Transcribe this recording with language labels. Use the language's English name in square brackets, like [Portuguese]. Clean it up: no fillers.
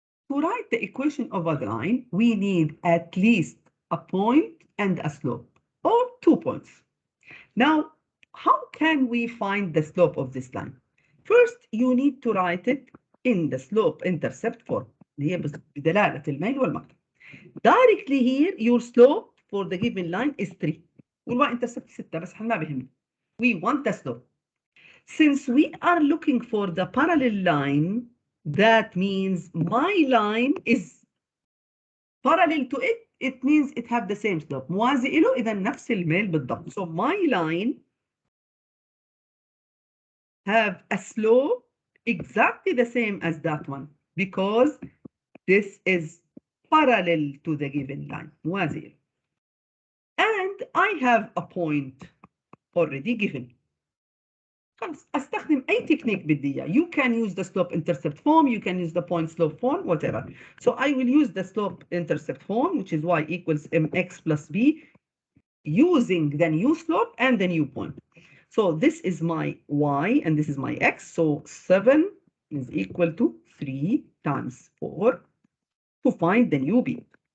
[English] To write the equation of a line, we need at least a point and a slope, or 2 points. Now, how can we find the slope of this line? First, you need to write it in the slope-intercept form. [Arabic] اللي هي بدلالة الميل والمقطع. [English] Directly here, your slope for the given line is 3. [Arabic] والy-intercept 6 بس ما بيهمنا. [English] We want the slope. Since we are looking for the parallel line, that means my line is parallel to it it means it have the same slope. [Arabic] موازي له إذا نفس الميل بالضبط. [English] So my line have a slope exactly the same as that one because this is parallel to the given line. [Arabic] موازي له. [English] And I have a point already given. [Arabic] خلاص استخدم اي تكنيك بدي اياه. [English] You can use the slope intercept form, you can use the point slope form, whatever. So I will use the slope intercept form, which is y equals mx plus b, using the new slope and the new point. So this is my y and this is my x. So 7 is equal to 3 times 4 to find the new b.